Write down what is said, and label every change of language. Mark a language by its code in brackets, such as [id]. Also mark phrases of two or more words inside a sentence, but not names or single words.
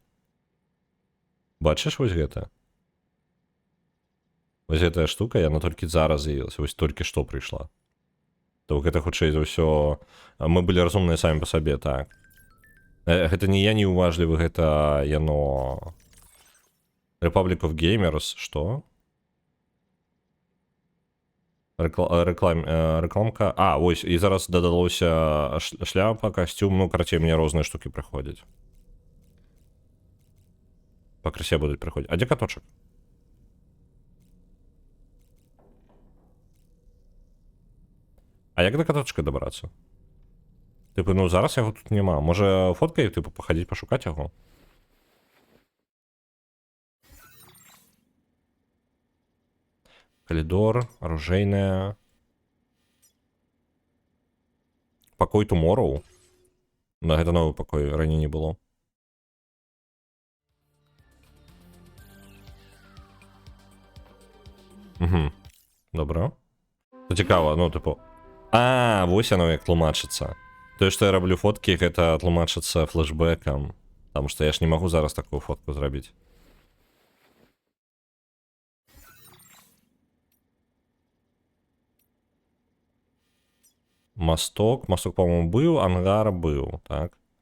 [be] Бачыш вось гэта? Вось гэтая штука, яна толькі зараз з'явілася, вось толькі што прыйшла. То гэта хутчэй за ўсё... Мы былі разумныя самі па сабе, так. Гэта не я неуважлівы, гэта яно... [en] Republic of Gamers, [be] што? Рекламка... А, ось, і зараз дадалося шляпа, касцюм, ну, карацей, мне розныя штукі прыходзяць. Пакрысе будуць прыходзіць. А дзе каточак? А як да каточка дабрацца? Типу, ну зараз яго тут нема. Може фоткай, типу, пахадзіць пашукаць яго? Калідор, оружейная. Пакой Tomorrow. Да, гэта новы пакой, раней не было. Угу. Добра. [uk] Це цікаво, ну, типу. [be] А, вось оно як тлумачыцца. Тое, што я раблю фоткі, гэта тлумачыцца флешбэкам. Таму што я ж не магу зараз такую фотку зрабіць. Масток, по-моему, быў, ангар быў, так.